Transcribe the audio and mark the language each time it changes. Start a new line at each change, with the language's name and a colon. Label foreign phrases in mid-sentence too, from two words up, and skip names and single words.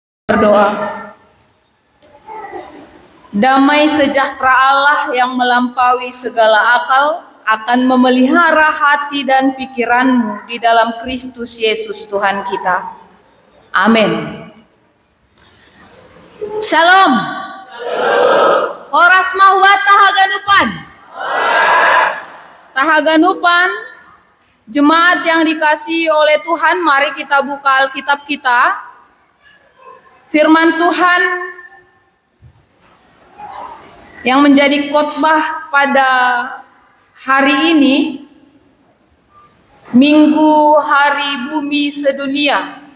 Indonesian: Berdoa. Damai sejahtera Allah yang melampaui segala akal akan memelihara hati dan pikiranmu di dalam Kristus Yesus Tuhan kita. Amin. Shalom.
Mende (Papua New Guinea): Horas mahwa tahaganupan.
Indonesian: Tahaganupan, jemaat yang dikasihi oleh Tuhan, mari kita buka Alkitab kita. Firman Tuhan yang menjadi khotbah pada hari ini, Minggu Hari Bumi Sedunia,